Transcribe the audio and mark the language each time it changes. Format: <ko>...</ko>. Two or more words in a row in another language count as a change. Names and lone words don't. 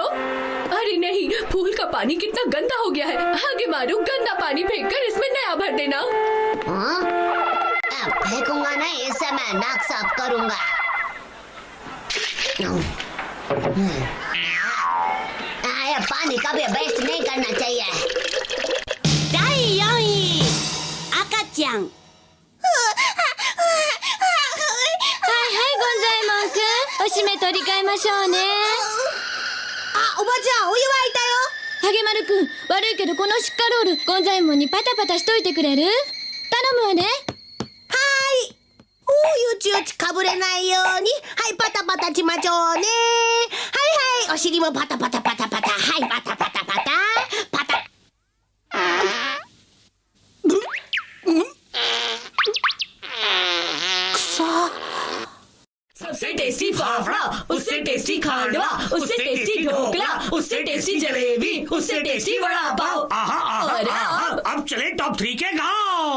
<hi>अरे नहीं, फूल का पानी कितना गंदा हो गया है। आगे मारू, गंदा पानी फेंककर इसमें नया भर देना। फेंकूंगा नहीं, इससे मैं नाक साफ करूंगा। ये पानी कभी वेस्ट नहीं करना चाहिए।</hi> <ja>第4位赤ちゃん。はいはいゴンザイモンくん、おしめ取り替えましょうね。あ、おばちゃんお湯沸いたよ。ハゲマルくん、悪いけどこのシッカロールゴンザイモンにパタパタしといてくれる？頼むわね。はい。うちうちかぶれないように、はいパタパタしましょうね。はいはい、お尻もパタパタパタパタ、はいパタパタパタパタ。</ja> <hi>सबसे टेस्टी फाफड़ा, उससे टेस्टी खांडवा, उससे टेस्टी ढोकला, उससे टेस्टी जलेबी, उससे टेस्टी वड़ा पाव। अब चले टॉप 3 के गांव।</hi>